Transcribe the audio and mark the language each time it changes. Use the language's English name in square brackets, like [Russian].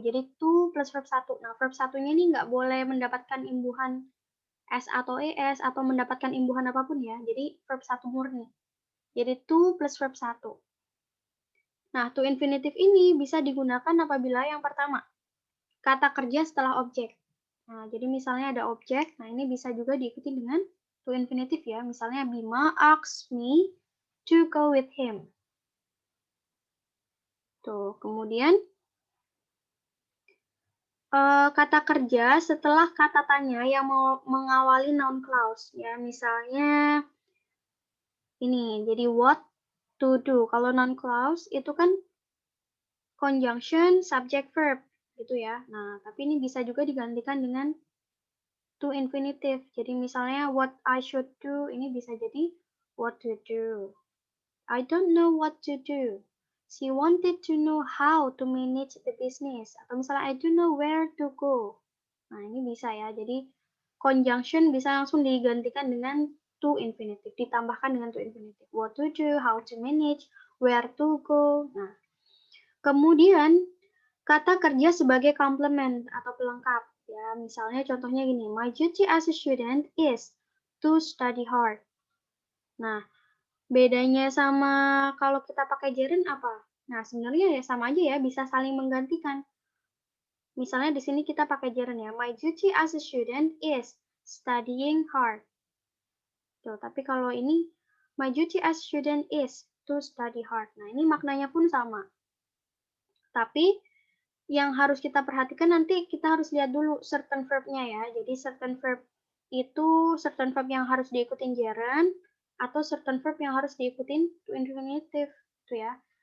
[Indonesian] Jadi to plus verb 1. Nah, verb 1-nya ini nggak boleh mendapatkan imbuhan S atau ES atau mendapatkan imbuhan apapun ya. Jadi verb 1 murni. Jadi to plus verb 1. Nah, to infinitive ini bisa digunakan apabila yang pertama, kata kerja setelah objek. Nah, jadi misalnya ada objek, nah ini bisa juga diikuti dengan to infinitive ya. [English] Misalnya Bima asks me to go with him. [Indonesian] Tuh, kemudian kata kerja setelah kata tanya yang mau mengawali noun clause ya. Misalnya ini, jadi what to do. Kalau noun clause itu kan conjunction subject verb gitu ya. Nah, tapi ini bisa juga digantikan dengan to infinitive. Jadi misalnya [English] what I should do [Indonesian] ini bisa jadi what to do. [English] I don't know what to do. She wanted to know how to manage the business. [Indonesian] Atau misalnya [English] I don't know where to go. [Indonesian] Nah, ini bisa ya. Jadi conjunction bisa langsung digantikan dengan to infinitive, ditambahkan dengan to infinitive. [English] What to do, how to manage, where to go. [Indonesian] Nah, kemudian kata kerja sebagai komplement atau pelengkap. Ya, misalnya contohnya gini, [English] my duty as a student is to study hard. [Indonesian] Nah, bedanya sama kalau kita pakai gerund apa? Nah, sebenarnya ya sama aja ya, bisa saling menggantikan. Misalnya di sini kita pakai gerund ya. [English] My duty as a student is studying hard. [Indonesian] Tuh, tapi kalau ini [English] my duty as a student is to study hard. [Indonesian] Nah, ini maknanya pun sama. Tapi yang harus kita perhatikan nanti kita harus lihat dulu certain verb-nya ya. Jadi certain verb itu certain verb yang harus diikutin gerund atau certain verb yang harus diikutin to infinitive tuh ya.